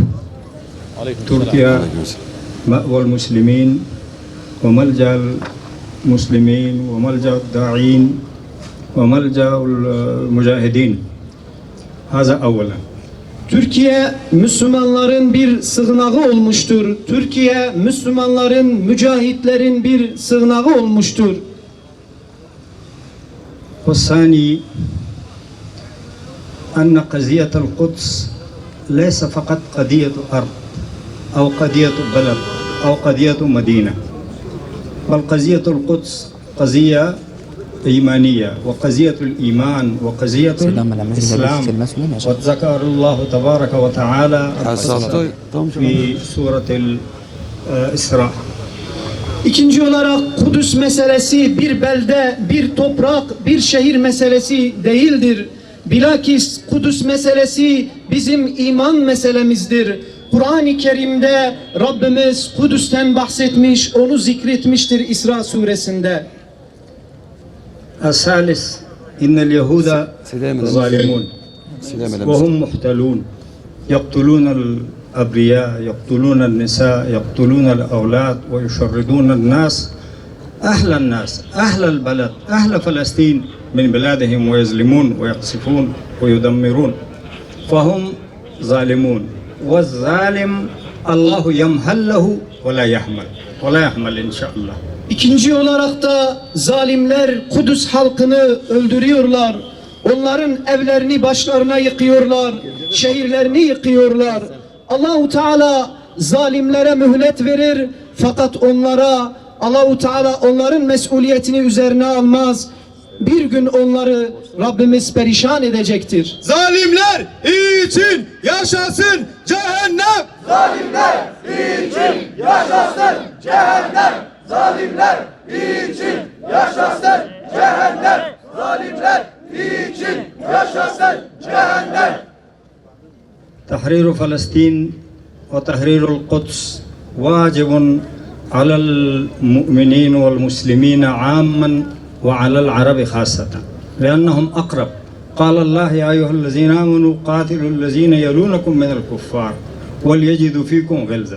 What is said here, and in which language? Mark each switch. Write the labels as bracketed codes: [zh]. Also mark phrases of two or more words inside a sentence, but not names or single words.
[ar] تركيا مأوى المسلمين وملجأ المسلمين وملجأ الداعين وملجأ المجاهدين. هذا أولاً. [tr] Türkiye Müslümanların bir sığınağı olmuştur. Türkiye Müslümanların, mücahitlerin bir sığınağı olmuştur. [ar] والثاني أن قضية القدس ليس فقط قضية أرض أو قضية بلد أو قضية مدينة، بل قضية القدس قضية إيمانية، وقضية الإيمان وقضية الإسلام. وذكر الله تبارك وتعالى في سورة الإسراء. [tr] İkinci olarak Kudüs meselesi bir belde, bir toprak, bir şehir meselesi değildir. Bilakis Kudüs meselesi bizim iman meselemizdir. Kur'an-ı Kerim'de Rabbimiz Kudüs'ten bahsetmiş, onu zikretmiştir İsra suresinde. [ar] الثالث إن اليهود ظالمون وهم محتلون يقتلون الأبرياء يقتلون النساء يقتلون الأولاد ويشردون الناس أهل البلد أهل فلسطين من بلادهم ويظلمون ويقصفون ويدمرون فهم ظالمون والظالم الله يمهل له ولا يحمل إن شاء الله. [tr] İkinci olarak da zalimler Kudüs halkını öldürüyorlar. Onların evlerini başlarına yıkıyorlar. Şehirlerini yıkıyorlar. Allahu Teala zalimlere mühlet verir. Fakat Allahu Teala onların mesuliyetini üzerine almaz. Bir gün onları Rabbimiz perişan edecektir. Zalimler için yaşasın cehennem. Zalimler için yaşasın cehennem. Zalimler için yaşasın cehennem. Zalimler için yaşasın cehennem. [ar] تحرير فلسطين وتحرير القدس واجب على المؤمنين والمسلمين عاما وعلى العرب خاصة لأنهم أقرب. قال الله يا أيها الذين آمنوا قاتلوا الذين يلونكم من الكفار وليجدوا فيكم غلظة.